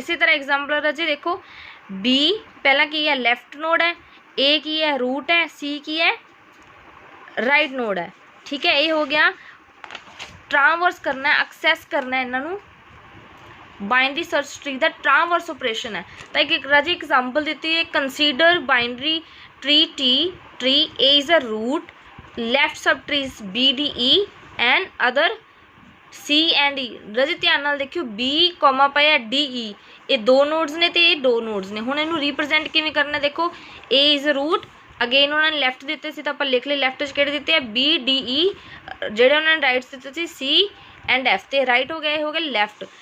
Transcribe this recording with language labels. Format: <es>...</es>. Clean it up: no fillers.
<pa>ਇਸੇ ਤਰ੍ਹਾਂ ਐਗਜ਼ਾਮਪਲ ਰਾਜੇ ਦੇਖੋ, B ਪਹਿਲਾਂ ਕੀ ਹੈ, ਲੈਫਟ ਨੋਡ ਹੈ, A ਕੀ ਹੈ, ਰੂਟ ਹੈ, C ਕੀ ਹੈ, ਰਾਈਟ ਨੋਡ ਹੈ, ਠੀਕ ਹੈ। ਇਹ ਹੋ ਗਿਆ ਟ੍ਰਾਂਵਰਸ ਕਰਨਾ ਹੈ, ਐਕਸੈਸ ਕਰਨਾ ਇਹਨਾਂ ਨੂੰ, ਬਾਈਨਰੀ ਸਰਚ ਟਰੀ ਦਾ ਟ੍ਰਾਂਵਰਸ ਆਪਰੇਸ਼ਨ ਹੈ। ਤਾਂ ਇੱਕ ਰਾਜੇ ਐਗਜ਼ਾਮਪਲ ਦਿੱਤੀ ਹੈ, consider binary tree</pa> <en>A is a root, left subtrees B D E and other C and E।</en> <pa>ਰਾਜੇ ਧਿਆਨ ਨਾਲ ਦੇਖਿਓ, B ਕੋਮਾ ਪਾਇਆ D E, ਇਹ ਦੋ ਨੋਡਸ ਨੇ ਤੇ ਇਹ ਦੋ ਨੋਡਸ ਨੇ। ਹੁਣ ਇਹਨੂੰ ਰਿਪਰੈਜ਼ੈਂਟ ਕਿਵੇਂ ਕਰਨਾ, ਦੇਖੋ</pa> <en>A is a root,</en> <pa>again ਉਹਨਾਂ ਨੇ ਲੈਫਟ ਦਿੱਤੇ ਸੀ ਤਾਂ ਆਪਾਂ ਲਿਖ ਲਏ ਲੈਫਟ 'ਚ ਕਿਹੜੇ ਦਿੱਤੇ ਆ B D E, ਜਿਹੜੇ ਉਹਨਾਂ ਨੇ ਰਾਈਟ ਦਿੱਤੇ ਸੀ C ਐਂਡ F, ਤੇ ਰਾਈਟ ਹੋ ਗਿਆ, ਇਹ ਹੋ ਗਿਆ ਲੈਫਟ।</pa>